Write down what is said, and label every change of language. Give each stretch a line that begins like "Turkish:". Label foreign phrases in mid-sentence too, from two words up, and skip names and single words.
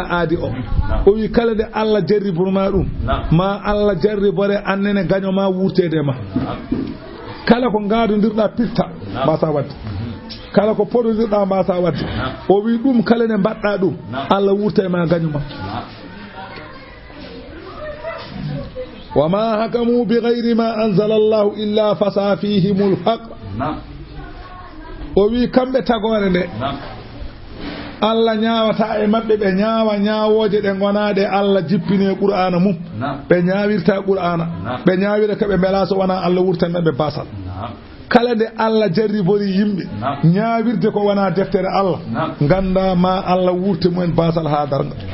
Fula: aadi o o wi kala nde Allah jarriborma ɗum ma Allah jarribore annene gañoma wurtede ma kala ko ngaadodirɗa pirta mbasa wadde kala ko poɗodirɗa mbasa wadde o wi ɗum kala nde mbaɗɗa ɗum Allah wurta e ma gañuma
Arabic: وما حكموا بغير ما أنزل الله إلا فشا فيهم الحق
Fula: o wi kamɓe tagore nde Allah ñaawata e maɓɓe ɓe ñaawa ñaawoje ɗe gonaɗe Allah jippine qur'ana mum ɓe ñaawirta qur'ana ɓe ñaawira koɓe mbela so wona Allah wurtan maɓɓe basal kala nde Allah jarribori yimɓe ñaawirde ko wona deftere Allah ganda ma Allah wurte mumen basal ha darga